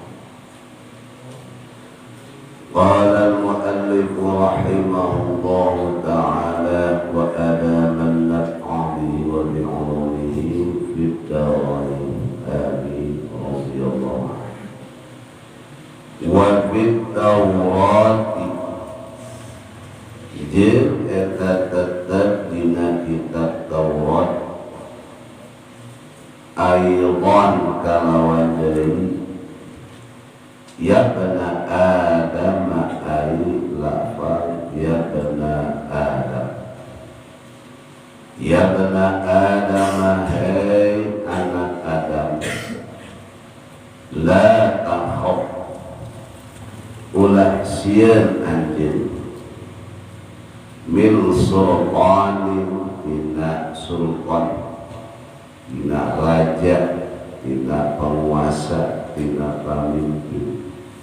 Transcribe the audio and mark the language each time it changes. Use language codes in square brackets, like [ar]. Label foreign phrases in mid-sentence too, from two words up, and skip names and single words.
[ar] قال المؤلف رحمه الله تعالى وأدام نفعه به وبعلومه في الدارين آمين رضي الله عنه. وفي التوراة [su] jeung eta tetep dina kitab Taurat aydan kalawan deui [ar] يا ابن آدم [su] ay lafal ya bana Adam, [ar] يا ابن آدم, [su] hai anak Adam, [ar] لا تخف [su] ulah sieun anjeun [ar] من سلطان [su] dina sultan, dina raja, dina penguasa, dina pemimpin.